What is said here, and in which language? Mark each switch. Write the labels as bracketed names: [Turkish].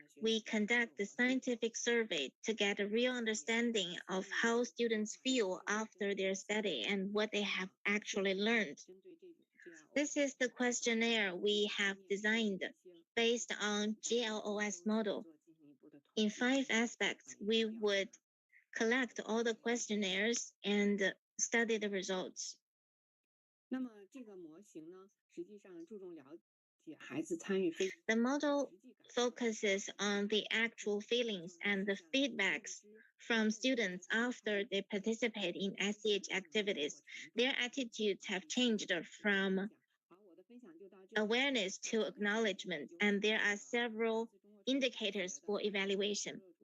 [English] We conduct the scientific survey to get a real understanding of how students feel after their study and what they have actually learned. This is the questionnaire we have designed based on GLOS model. In 5 aspects, we would collect all the questionnaires and study the results. [Chinese] 那么这个模型呢，实际上注重了解孩子参与非。 [English] The model focuses on the actual feelings and the feedbacks from students after they participate in SCH activities. Their attitudes have changed from awareness to acknowledgement, and there are several indicators for evaluation.